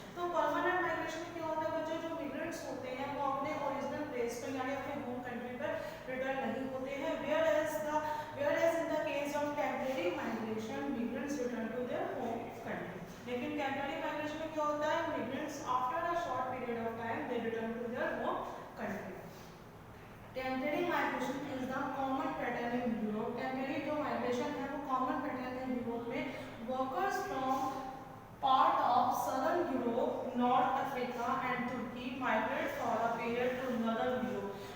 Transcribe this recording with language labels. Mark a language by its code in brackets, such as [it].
[hi] तो permanent migration में क्या होता है बच्चों, जो मिग्रेंट्स होते हैं वो अपने ओरिजिनल प्लेस पर यानी अपने होम कंट्री पर रिटर्न नहीं होते हैं। [en] whereas in the case of temporary migration migrants return to their home country। [hi] लेकिन टेम्परेरी माइग्रेशन में क्या होता है, [en] Migrants after a short period of time they return to their home country. Temporary migration is the common pattern in Europe. [hi] Temporary जो migration है वो common pattern है Europe में। [en] Workers from part of southern Europe, north Africa and Turkey migrate for a period to northern Europe.